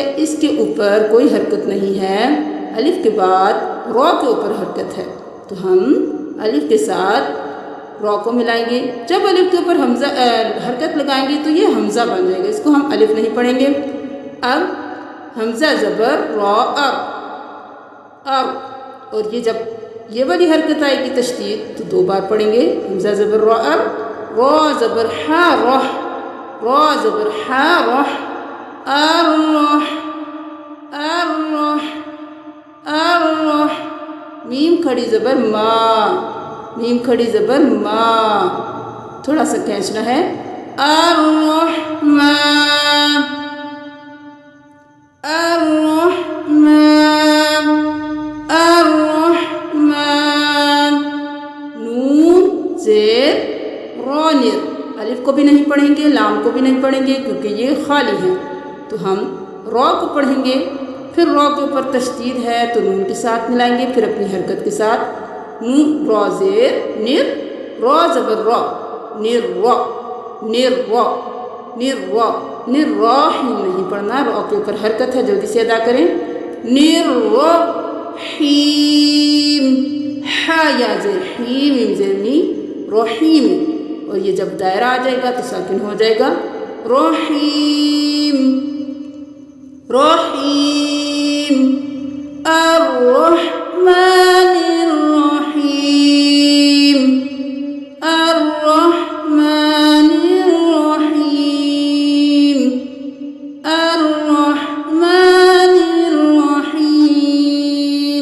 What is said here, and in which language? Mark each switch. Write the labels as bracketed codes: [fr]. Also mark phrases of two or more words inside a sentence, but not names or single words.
[ur] اس کے اوپر کوئی حرکت نہیں ہے. الف کے بعد را کے اوپر حرکت ہے تو ہم الف کے ساتھ را کو ملائیں گے. جب الف کے اوپر حمزہ حرکت لگائیں گے تو یہ حمزہ بن جائے گا، اس کو ہم الف نہیں پڑھیں گے. اب حمزہ زبر را ار، اور یہ جب یہ والی حرکت آئے گی تشدید تو 2 بار پڑھیں گے. حمزہ زبر را ار، را زبر ہا رح، را زبر ہا رح، الرح الرح الرح. میم کھڑی زبر ما، میم کھڑی زبر ما، تھوڑا سا کھینچنا ہے. [ar] الرحمن الرحمن الرحمن. [ur] نون زیر را نر، الف کو بھی نہیں پڑھیں گے، لام کو بھی نہیں پڑھیں گے کیونکہ یہ خالی ہے. تو ہم را کو پڑھیں گے، پھر را کے اوپر تشدید ہے تو نون کے ساتھ ملائیں گے، پھر اپنی حرکت کے ساتھ. نون را زیر نر، را زبر را، نر را نر را نر را نر راحیم نہیں پڑھنا، را کے اوپر حرکت ہے، جلدی سے ادا کریں. نر را حیم، ہا یا زیر حیم، میم زیر نی، رحیم. اور یہ جب دائرہ آ جائے گا تو ساکن ہو جائے گا. [ar] رحیم رحیم الرحمن الرحیم الرحمن الرحیم الرحمن الرحیم.